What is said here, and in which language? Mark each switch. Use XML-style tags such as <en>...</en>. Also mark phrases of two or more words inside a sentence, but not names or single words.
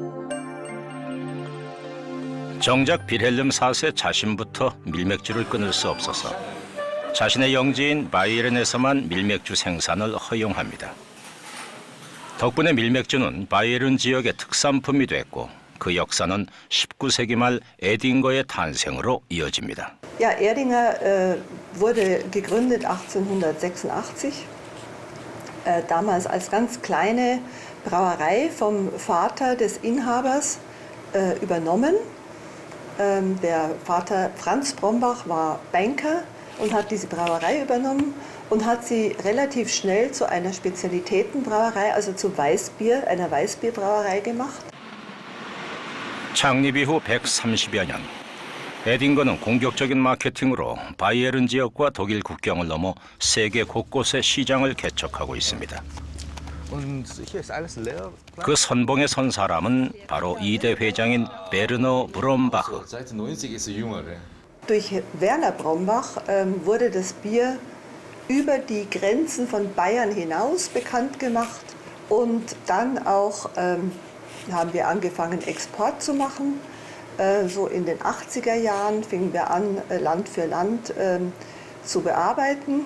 <ko>정작 빌헬름 4세 자신부터 밀맥주를 끊을 수 없어서 자신의 영지인 바이에른에서만 밀맥주 생산을 허용합니다. 덕분에 밀맥주는 바이에른 지역의 특산품이 됐고 그 역사는 19세기 말 에딩거의 탄생으로 이어집니다.</ko> <de>Ja, Erdinger wurde gegründet 1886, damals als ganz kleine Brauerei vom Vater des Inhabers übernommen. Der Vater Franz Brombach war Banker und hat diese Brauerei übernommen und hat sie relativ schnell zu einer Spezialitätenbrauerei, also zu Weißbier, einer Weißbierbrauerei gemacht.</de> <ko>창립 이후 130여 년, 에딩거는 공격적인 마케팅으로 바이에른 지역과 독일 국경을 넘어 세계 곳곳에 시장을 개척하고 있습니다. 그 선봉에 선 사람은 바로 2대 회장인 베르너 브롬바흐.</ko> <de>Seit den 90 ist er jünger. Durch Werner Brombach wurde das Bier über die Grenzen von Bayern hinaus bekannt gemacht und dann auch haben wir angefangen, Export zu machen. So in den 80er Jahren fingen wir an, Land für Land zu bearbeiten.</de>